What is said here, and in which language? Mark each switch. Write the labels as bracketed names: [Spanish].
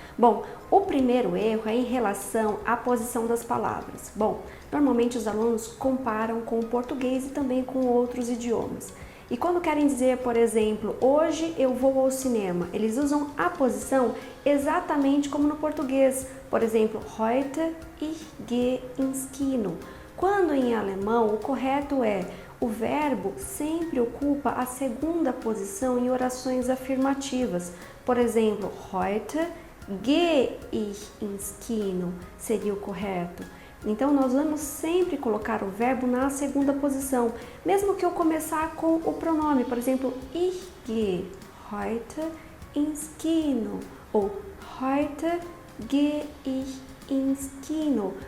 [Portuguese] Bom, o primeiro erro é em relação à posição das palavras. Bom, normalmente os alunos comparam com o português e também com outros idiomas. E quando querem dizer, por exemplo, hoje eu vou ao cinema, eles usam a posição exatamente como no português. Por exemplo, [German] heute ich gehe ins Kino. [Portuguese] Quando em alemão o correto é o verbo sempre ocupa a segunda posição em orações afirmativas. Por exemplo, [German] heute gehe ich ins Kino [Portuguese] seria o correto. Então, nós vamos sempre colocar o verbo na segunda posição, mesmo que eu começar com o pronome, por exemplo, [German] ich gehe heute ins Kino [Portuguese] ou [German] heute gehe ich ins Kino.